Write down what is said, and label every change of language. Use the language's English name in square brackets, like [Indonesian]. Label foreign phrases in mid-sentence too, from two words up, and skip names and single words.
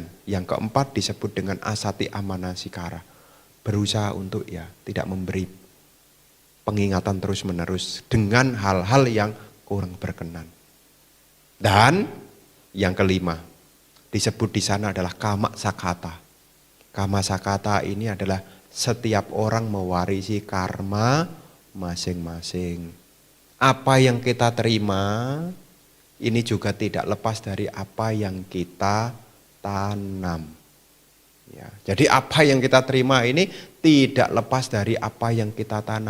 [Indonesian] Yang keempat disebut dengan [Pali] asati amanasikara. [Indonesian] Berusaha untuk ya tidak memberi pengingatan terus-menerus dengan hal-hal yang kurang berkenan. Dan yang kelima disebut di sana adalah [Pali] kama sakata. Kama sakata [Indonesian] ini adalah setiap orang mewarisi karma masing-masing. Apa yang kita terima ini juga tidak lepas dari apa yang kita tanam. Ya, jadi apa yang kita terima ini tidak lepas dari apa yang kita tanam.